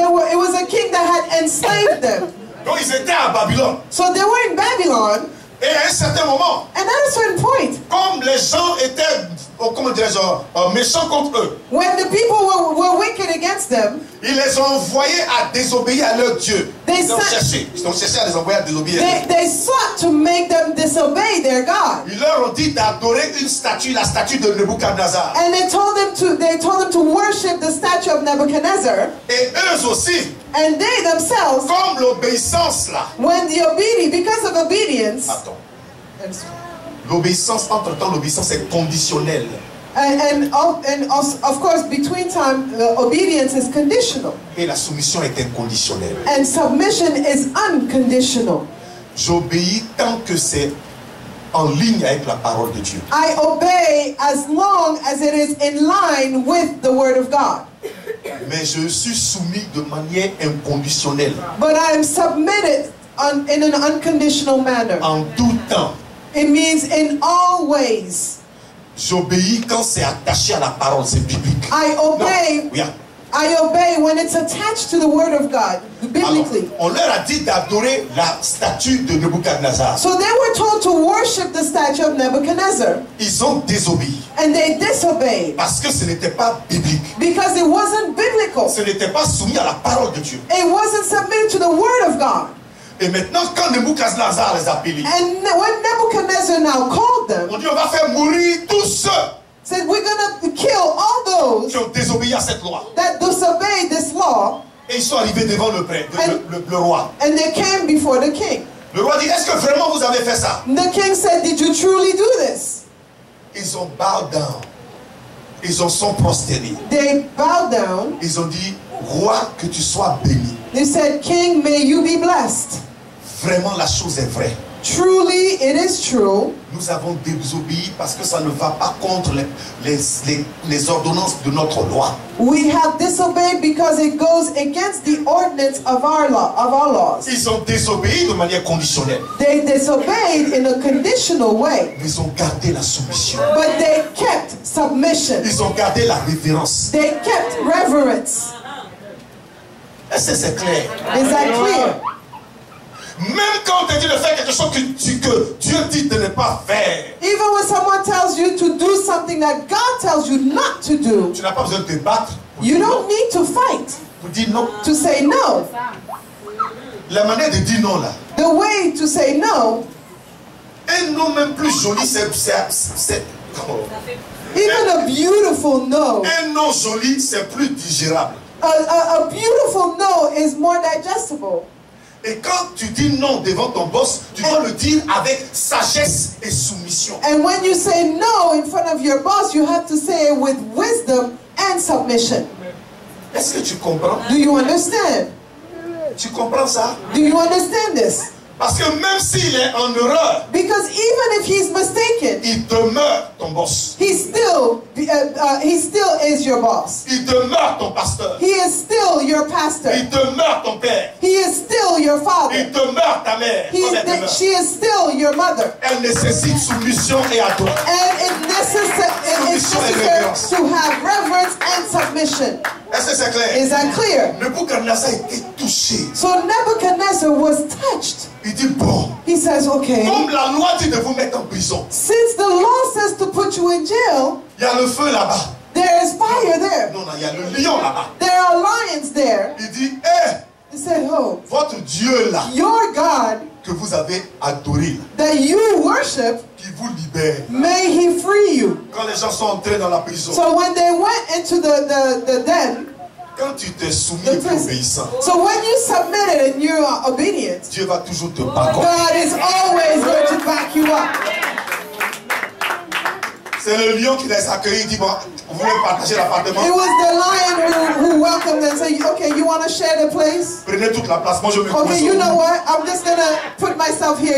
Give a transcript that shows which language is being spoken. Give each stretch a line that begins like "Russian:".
English: It was a king that had enslaved them.
French: Donc ils étaient à Babylone.
English: So they were in Babylon,
French: Et à un certain moment,
English: and at a certain point,
French: comme les gens étaient, comment dirais-je, méchants contre eux,
English: when the people were wicked against them,
French: ils les ont envoyés à désobéir à leur Dieu. Ils ont cherché à les envoyer à désobéir.
English: they sought to make them disobey their God.
French: Ils leur ont dit d'adorer une statue, la statue de Nebuchadnezzar.
English: And they told them to worship the statue of Nebuchadnezzar.
French: Et eux aussi,
English: And they themselves,
French: comme l'obéissance là.
English: because of obedience,
French: Attends. L'obéissance, entre-temps, l'obéissance est conditionnelle.
English: and of course, between time, obedience is conditional.
French: Et la soumission est inconditionnelle.
English: And submission is unconditional.
French: J'obéis tant que c'est en ligne avec la parole de Dieu.
English: I obey as long as it is in line with the word of God.
French: Mais je suis soumis de manière inconditionnelle.
English: But I am submitted in an unconditional manner.
French: En tout temps.
English: It means in all ways.
French: J'obéis quand c'est attaché à la parole, c'est biblique.
English: I obey.
French: Non, oui.
English: I obey when it's attached to the word of God, biblically.
French: Alors, on leur a dit d'adorer la statue de Nebuchadnezzar.
English: So they were told to worship the statue of Nebuchadnezzar.
French: Ils ont désobéi.
English: And they disobeyed.
French: Parce que ce n'était pas biblique.
English: Because it wasn't biblical.
French: Ce n'était pas soumis à la parole de Dieu.
English: It wasn't submitted to the word of God.
French: Et maintenant, quand Nebuchadnezzar les appelait,
English: And when Nebuchadnezzar now called them,
French: on dit on va faire mourir tous ceux
English: said, we're going to kill all those
French: qui ont désobéi à cette loi.
English: that disobeyed this law.
French: Et ils sont arrivés devant le roi.
English: And they came before the king.
French: Le roi dit, est-ce que vraiment vous avez fait ça?
English: The king said, did you truly do this?
French: Ils ont
English: bowed down.
French: Ils sont prosternés.
English: They bowed down.
French: Ils ont dit, roi, que tu sois béni.
English: They said, King, may you be blessed.
French: Vraiment, la chose est vraie.
English: Truly, it is true.
French: Nous avons désobéi parce que ça ne va pas contre les ordonnances de notre loi.
English: We have disobeyed because it goes against the ordinance of our laws.
French: Ils ont désobéi de manière conditionnelle.
English: They disobeyed in a conditional way.
French: Mais ils ont gardé la soumission.
English: But they kept submission.
French: Ils ont gardé la révérence.
English: They kept reverence.
French: Est-ce que c'est clair?
English: Is that clear?
French: Même quand on te dit de faire quelque chose que Dieu dit de ne pas faire,
English: Even when someone tells you to do something that God tells you not to do,
French: tu n'as pas besoin de te battre pour
English: you
French: dire non.
English: don't need to fight
French: Pour dire non.
English: to say no.
French: La manière de dire non là.
English: The way to say no,
French: Un non même plus joli, c'est
English: even a beautiful no,
French: un non joli, c'est plus digérable.
English: a beautiful no is more digestible.
French: Et quand tu dis non devant ton boss, tu dois le dire avec sagesse et soumission.
English: And when you say no in front of your boss, you have to say it with wisdom and submission.
French: Est-ce que tu comprends?
English: Do you understand?
French: Tu comprends ça?
English: Do you understand this?
French: Parce que même s'il est en erreur,
English: Because even if he's mistaken,
French: il demeure ton boss.
English: he still is your boss.
French: Il demeure ton pasteur.
English: He is still your pastor.
French: Il demeure ton père.
English: He is still your father.
French: Il demeure ta mère.
English: She is still your mother.
French: Elle nécessite soumission et adoration.
English: And it's necessary to have reverence and submission.
French: Est-ce que c'est clair?
English: Is that clear?
French: Nebuchadnezzar a été touché.
English: So Nebuchadnezzar was touched.
French: Il dit bon.
English: He says, okay,
French: Comme la loi dit de vous mettre en prison.
English: since the law says to put you in jail,
French: Il y a le feu là-bas.
English: there is fire there.
French: Non, non, il y a le lion là-bas.
English: There are lions there.
French: Il dit, hé,
English: He said, oh,
French: votre Dieu là,
English: your God
French: que vous avez adoré,
English: that you worship,
French: qui vous libère.
English: may he free you.
French: Quand les gens sont entrés dans la prison,
English: So when they went into the den,
French: quand tu t'es soumis et obéissant,
English: so when you submitted and you are obedient,
French: Dieu va toujours te backup.
English: God is always going to back you up.
French: C'est le lion qui les accueille. Il dit, bon, vous voulez partager l'appartement?
English: It was the lion who welcomed them and said, okay, you want to share the place?
French: Prenez toute la place. Moi, je me coince
English: Okay,
French: au
English: you know
French: mur.
English: what? I'm just going to put myself here.